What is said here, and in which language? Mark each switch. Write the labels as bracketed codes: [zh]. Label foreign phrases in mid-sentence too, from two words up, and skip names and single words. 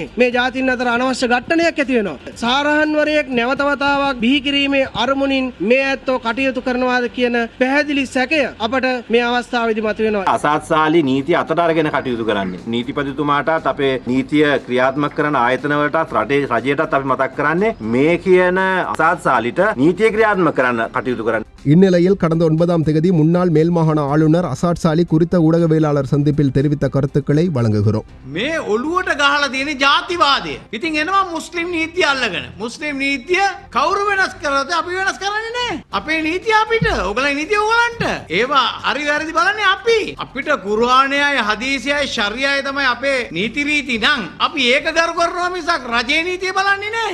[si] මේ ජාතීන් අතර අනවශ්‍ය ඝට්ටනයක් ඇති වෙනවා. සාරහන් වරයෙක් නැවත වතාවක් බිහි කිරීමේ අරමුණින් මේ ඒත්තෝ කටයුතු කරනවාද කියන පැහැදිලි සැකය අපට මේ අවස්ථාවේදී මතුවෙනවා. අසත්සාලී නීතිය අතට අරගෙන කටයුතු කරන්නේ. නීතිපතිතුමාටත් අපේ නීතිය ක්‍රියාත්මක කරන ආයතන වලටත් රජයටත් අපි මතක් කරන්නේ මේ කියන අසත්සාලිට නීතිය ක්‍රියාත්මක කරන්න කටයුතු කරන්න. [ta] இந்நிலையில் கடந்த 9ஆம் தேதி முன்னாள் மேல் மாகாண ஆளுநர் அசாட் சாலி குறித்த ஊடகவியலாளர் சந்திப்பில் தெரிவித்த கருத்துக்களை வழங்குகிறோம். [si] මේ ඔළුවට ගහලා තියෙන ජාතිවාදය. ඉතින් එනවා මුස්ලිම් නීතිය අල්ලගෙන. මුස්ලිම් නීතිය කවුරු වෙනස් කරාද? අපි වෙනස් කරන්නේ නැහැ. අපේ නීතිය අපිට. ඔයගලගේ නීතිය ඔයගලන්ට. ඒවා හරි වැරදි බලන්නේ අපි. අපිට කුර්ආනයයි හදීසයයි ශරියායි තමයි අපේ නීති රීති නම් අපි ඒක ගරු කරනවා මිසක් රජයේ නීතිය බලන්නේ නැහැ.